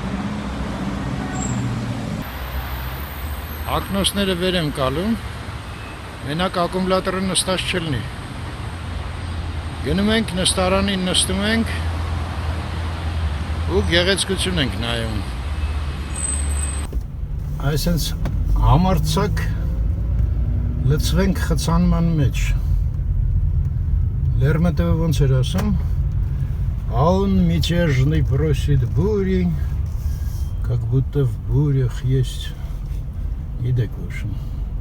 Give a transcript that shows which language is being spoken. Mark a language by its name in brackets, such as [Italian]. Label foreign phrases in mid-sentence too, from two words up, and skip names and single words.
[Armenian] Ակնոցները վեր եմ կալում, մենակ ակումուլատորը նստած չլինի։ Գնում ենք նստարանին նստում ենք ու գեղեցկություն ենք նայում։ Այսինց համարձակ լցվենք խցանման մեջ։ Լերմոտովը ոնց էր ասում, [Russian] «Он мятежный просит бури, как будто в бурях есть». [Armenian] Գիտեք, որ